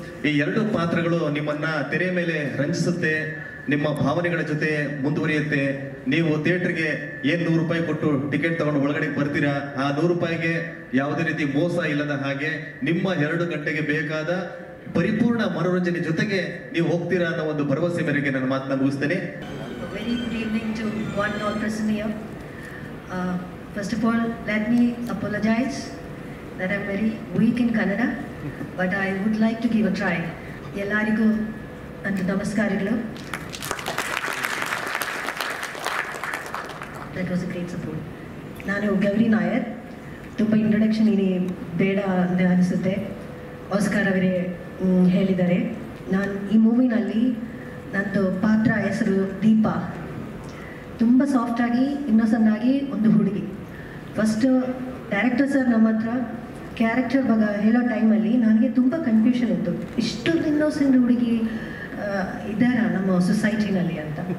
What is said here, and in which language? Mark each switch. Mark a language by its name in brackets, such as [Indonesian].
[Kannada] ಈ 2 ಪಾತ್ರಗಳು ನಿಮ್ಮನ್ನ ತೆರೆ ಮೇಲೆ ರಂಜಿಸುತ್ತೆ, ನಿಮ್ಮ ಭಾವನೆಗಳ ಜೊತೆ ಮುಂದುವರಿಯುತ್ತೆ. ನೀವು ಥಿಯೇಟರ್ಗೆ ಏನ್ 100 ರೂಪಾಯಿ ಕೊಟ್ಟು ಟಿಕೆಟ್ ತಗೊಂಡು ಒಳಗಡೆ ಬರ್ತೀರಾ, ಆ 100 ರೂಪಾಯಿಗೆ ಯಾವುದೇ ರೀತಿ ಮೋಸ ಇಲ್ಲದ ಹಾಗೆ ನಿಮ್ಮ 2 ಗಂಟೆಗೆ ಬೇಕಾದ ಪರಿಪೂರ್ಣ ಮನೋರಂಜನೆ ಜೊತೆಗೆ ನೀವು ಹೋಗ್ತೀರಾ ಅನ್ನೋ ಒಂದು ಭರವಸೆ ಮೇರೆಗೆ ನನ್ನ ಮಾತನ್ನ ಮುಗಿಸ್ತೇನೆ. [English] Very good evening to one and all present here. First of all, let me apologize that I'm very weak in Kannada, but I would like to give a try. [Kannada] Ellarigu and namaskaralu. [English] That was a great support. [Kannada] ನಾನು ಗೌರಿ ನಾಯರ್. ತುಂಬ introduction ಇಲ್ಲಿ ಬೇಡ ಅಂತ ಅನಿಸುತ್ತೆ. Oscar ಅವರೇ ಹೇಳಿದ್ದಾರೆ. ನಾನು ಈ ಮೂವಿನಲ್ಲಿ ನಂದು ಪಾತ್ರ ಹೆಸರು ದೀಪಾ. ತುಂಬ ಸಾಫ್ಟಾಗಿ ಇನ್ನೊಸೆಂಟ್ ಆಗಿ ಒಂದು ಹುಡುಗಿ. ಫಸ್ಟ್ ಡೈರೆಕ್ಟರ್ ಸರ್ ನಮ್ಮ ಹತ್ರ ಕ್ಯಾರೆಕ್ಟರ್ ಬಗ್ಗೆ ಹೇಳೋ ಟೈಮಲ್ಲಿ ನನಗೆ ತುಂಬ ಕನ್ಫ್ಯೂಷನ್ ಇತ್ತು, ಇಷ್ಟೊಂದು ಇನ್ನೊಸೆಂಟ್ ಹುಡುಗಿ ಇದ್ದಾರ ನಮ್ಮ ಸೊಸೈಟಿನಲ್ಲಿ ಅಂತ.